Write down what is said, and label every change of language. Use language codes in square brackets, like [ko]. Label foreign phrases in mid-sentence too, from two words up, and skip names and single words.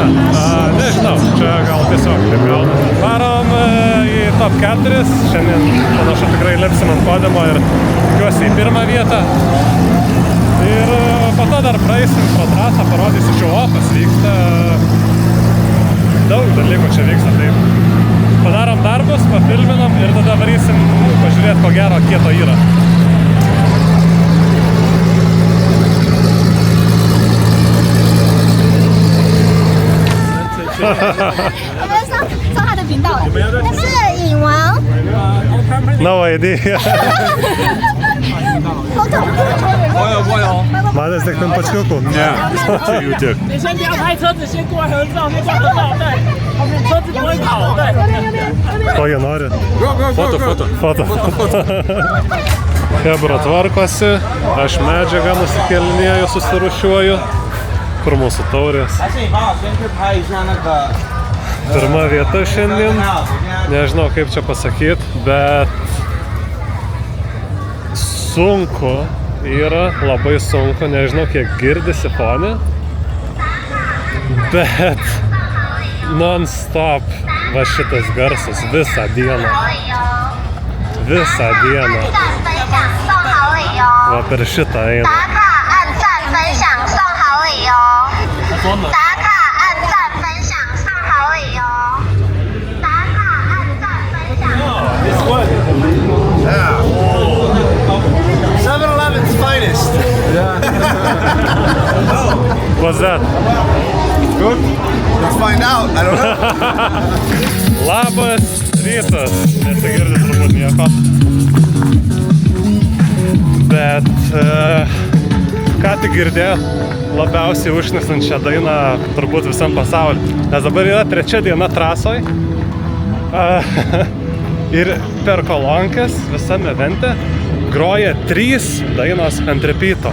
[lt] Nežinau, čia gal tiesiog taip gauna. Varom į top 4, šiandien panašu tikrai lipsim ant podimo ir tikiuosi į 1 vietą. Ir po to dar praeisim pro trasą, parodysiu šio kas vyksta. Daug dalykų čia vyksta, taip. Padarom darbus, pafilminam ir tada varysim pažiūrėti, ko gero, kieto yra. [en] No idea. [lt] Matęs tik ten pačiukų? Ne, čia jų tiek. [zh] 你先不要拍车子，先过来合照，那叫合照，对。后面车子不会跑，对。 [lt] Ko jie nori? Foto. Hebra tvarkosi, aš medžiagą nusikėlinėju, susirušiuoju. Kur mūsų taurės? [zh] 还是你帮我先去拍一下那个 [lt] Pirma vieta šiandien, nežinau kaip čia pasakyti, bet sunku yra, labai sunku, nežinau kiek girdisi fone, bet non-stop va šitas garsas visą dieną. Visą dieną. Va per šitą eina. [en] Yeah. 7-Eleven's finest. What's that? Good. Let's find out. I don't know. [lt] Labas rytas. Nesigirdi turbūt nieko. Bet ką tik girdėjau labiausiai užknisančią dainą turbūt visam pasauliu. Nes dabar yra 3 diena trasoj. Ir per kolonkas visam evente groja 3 dainos ant repeato.